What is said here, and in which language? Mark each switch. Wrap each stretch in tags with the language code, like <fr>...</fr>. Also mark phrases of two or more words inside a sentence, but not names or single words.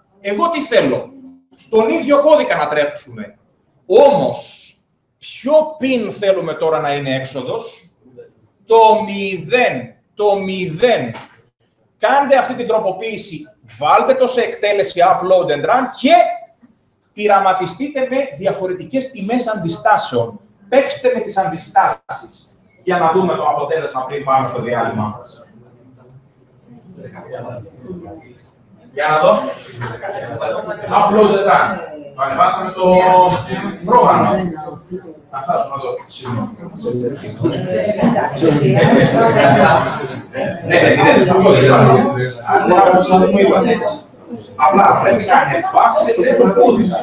<el>Εγώ τι θέλω? Τον ίδιο κώδικα να τρέξουμε. Όμως, ποιο pin θέλουμε τώρα να είναι έξοδος? Το 0. Το 0. Κάντε αυτή την τροποποίηση, βάλτε το σε εκτέλεση</el> <en>upload and run</en> <el>και πειραματιστείτε με διαφορετικές τιμές αντιστάσεων. Παίξτε με τις αντιστάσεις για να δούμε το αποτέλεσμα πριν πάμε στο διάλειμμα μας. Για να δω.</el> <en>Upload and run.</en> <el>Το ανεβάσαμε το πρόγραμμα. Να φτάσουμε εδώ. Απλά πρέπει να ανεβάσετε το κώδικα.</el>